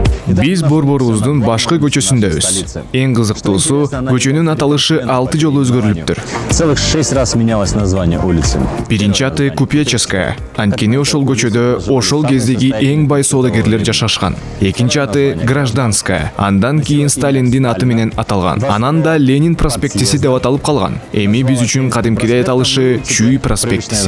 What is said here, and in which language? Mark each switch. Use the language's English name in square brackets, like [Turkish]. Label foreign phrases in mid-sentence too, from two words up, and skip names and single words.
[Kyrgyz] Биз борборубуздун башкы көчөсүндөбүз. Эң кызыктуусу, көчөнүн аталышы 6 жолу өзгөрүлүптүр. [Russian] Целых 6 раз менялось название улицы. [Kyrgyz] Биринчи аты Купеческая. Анткени ошол көчөдө ошол кездеги эң бай соодагерлер жашашкан. Экинчи аты Гражданская. Андан кийин Сталиндин аты менен аталган. Анан да Ленин проспектиси деп аталып калган. Эми биз үчүн кадимкидей аталышы Чуй проспектиси.